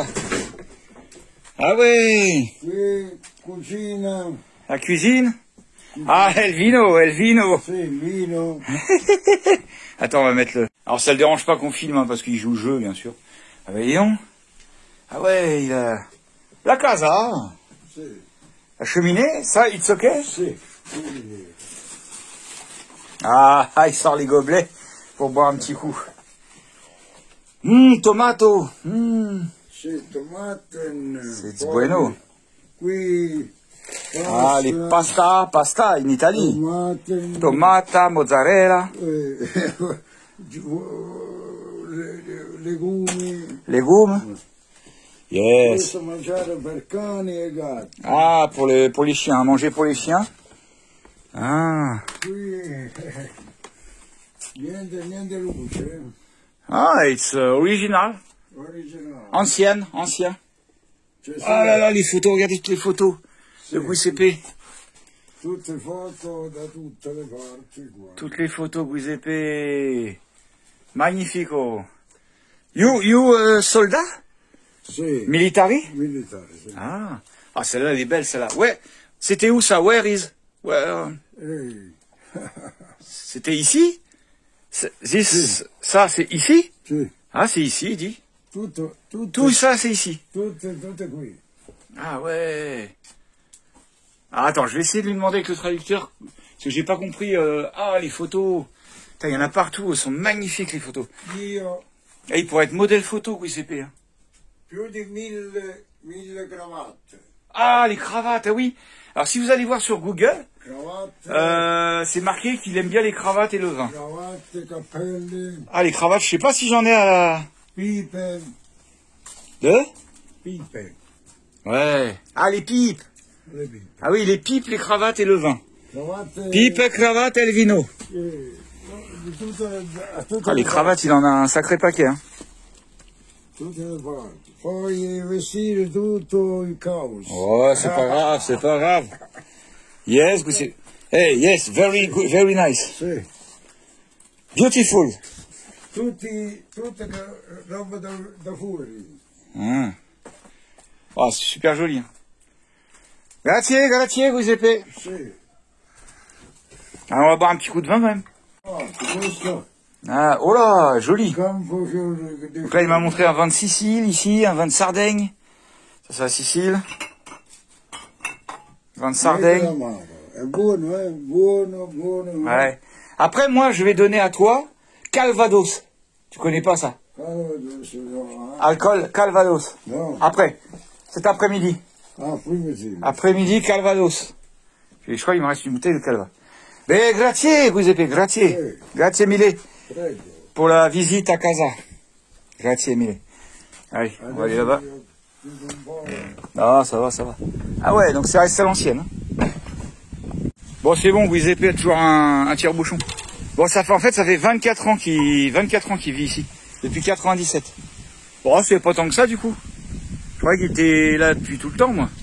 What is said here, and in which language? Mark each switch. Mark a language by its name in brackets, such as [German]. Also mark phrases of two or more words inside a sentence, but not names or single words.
[French] Ah oui. [Italian] Qui cucina. [French] La cuisine. [Spanish] Ah, el vino, el vino. [Italian] Sì, il vino. [French] Attends, on va mettre le... Alors, ça le dérange pas qu'on filme, hein, parce qu'il joue le jeu, bien sûr. Ah, bah, voyons. Ah ouais, il a... [Italian] La casa. Sì. [French] La cheminée, ça, [English] it's okay? [Italian] Sì. [French] Ah, il sort les gobelets pour boire un petit coup. [English] Tomato. [Italian] Sì, tomaten. [French] C'est bueno. [Italian] Qui. [French] Ah, les pasta in Italie. [German] Tomaten. [Italian] Tomata, mozzarella, Legumi. [French] légumes. Yes. [Italian] Questo mangiare per cani e gatti. [French] Ah, pour les chiens, manger pour les chiens. Ah. [Italian] Qui niente luce. [English] Ah, it's original. [Italian] Originale. [French] Ancien. Ah là là, les photos, regardez toutes les photos de Giuseppe. [Italian] Tutte foto da tutte le parti qua. [French] Toutes les photos Giuseppe. Magnifico. [English] You soldat? [Italian] Sì. [English] Military? [Italian] Militare, sì. Ah. [French] Ah, celle-là, elle est belle, celle-là. Ouais. C'était où ça? [English] Where is? Where? Ehi. [French] C'était ici? Ça, c'est ici? [Italian] Sì. [French] Ah, c'est ici, il dit. [Italian] Tutte, [French] Tout ça, c'est ici. [Italian] tutte qui. [French] Ah ouais. Ah, attends, je vais essayer de lui demander avec le traducteur, parce que j'ai pas compris. Ah, les photos. Putain, il y en a partout, elles sont magnifiques les photos. [Italian] Io [French] Et il pourrait être modèle photo, Giuseppe. Hein. [Italian] più di 1000 cravatte. [French] Ah, les cravates, ah oui. Alors, si vous allez voir sur Google, [Italian] Cravatte, [French] c'est marqué qu'il aime bien les cravates et le vin. [Italian] cravatte, cappelli, [French] Ah, les cravates, je sais pas si j'en ai à la... [Italian] pipe, [French] De? [Italian] pipe. [French] Ouais. Ah, les pipes. [Italian] Le pipe. [French] Ah oui, les pipes, les cravates et le vin. [Italian] Cravatte. [French] Pipe, cravate et le vino. [Italian] Di tutte [French] Ah, les cravates, il en a un sacré paquet. Hein. [Italian] tutte le parti. Poi vestire tutto il caos. [French] Oh, c'est pas grave, c'est pas grave. [English] Yes, Giuseppe. Hey, yes, very good, very nice. [Italian] Sì. [English] Beautiful. [Italian] Tutte roba da fuori. [French] Mmh. Oh, c'est super joli. Hein. [Italian] Grazie, Giuseppe. Sì. [French] Alors, on va boire un petit coup de vin, quand même. [Italian] Oh, questo [French] Ah, oh là, joli. [Italian] campo [French] Donc là, il m'a montré un vin de Sicile, ici, un vin de Sardaigne. Ça, c'est la Sicile. Vin de Sardaigne. [Italian] È buono, buono. [French] Ouais. Après, moi, je vais donner à toi Calvados. Tu connais pas ça? Alcool, Calvados. Non. Après, cet après-midi. Après-midi. Après-midi, Calvados. Je crois qu'il me reste une bouteille de Calva. [Italian] Mais grazie, Giuseppe, grazie. [French] Oui. [Italian] Grazie mille Prego. [French] pour la visite à casa. [Italian] Grazie mille. [French] Allez, on va aller là-bas. Ah, ça va, ça va. Ah ouais, donc c'est resté à l'ancienne. Hein. Bon, c'est bon, Giuseppe a toujours un tire-bouchon. Bon, ça fait 24 ans qu'il vit ici. Depuis 97. Bon, c'est pas tant que ça, du coup. Je croyais qu'il était là depuis tout le temps, moi.